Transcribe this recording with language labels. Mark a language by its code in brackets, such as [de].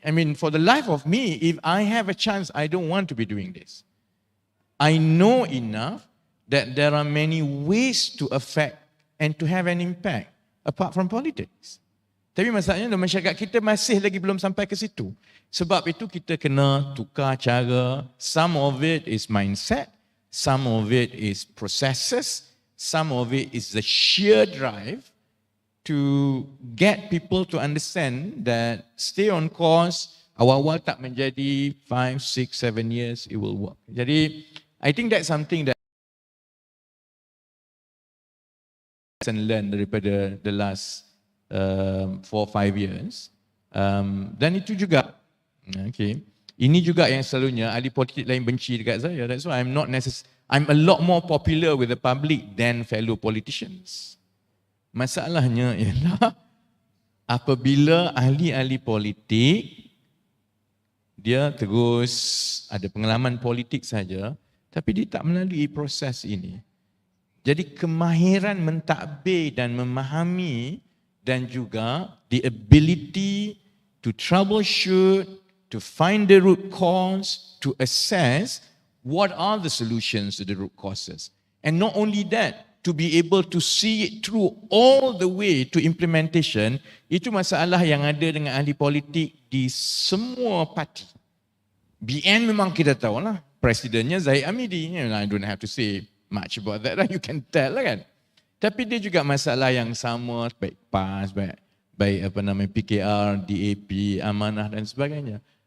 [en] I mean, for the life of me, if I have a chance, I don't want to be doing this. I know enough that there are many ways to affect and to have an impact apart from politics. [ms] Tapi masalahnya masyarakat kita masih lagi belum sampai ke situ. Sebab itu kita kena tukar cara. [en] Some of it is mindset, some of it is processes, some of it is the sheer drive to get people to understand that stay on course, [ms] awal-awal tak menjadi [en] 5, 6, 7 years, it will work. Jadi, I think that's something that and learn daripada the last 4-5 years. [ms] Dan itu juga, okay, ini juga yang selalunya ahli politik lain benci dekat saya. [en] That's why I'm a lot more popular with the public than fellow politicians. [ms] Masalahnya ialah apabila ahli-ahli politik dia terus ada pengalaman politik saja, tapi dia tak melalui proses ini. Jadi kemahiran mentadbir dan memahami dan juga [en] the ability to troubleshoot, to find the root cause, to assess what are the solutions to the root causes. And not only that, to be able to see it through all the way to implementation, [ms] itu masalah yang ada dengan ahli politik di semua parti. BN memang kita tahu lah, presidennya Zahid Hamidi. [en] I don't have to say much about that, you can tell lah kan. [ms] Tapi dia juga masalah yang sama, baik PAS, baik PKR, DAP, amanah dan sebagainya.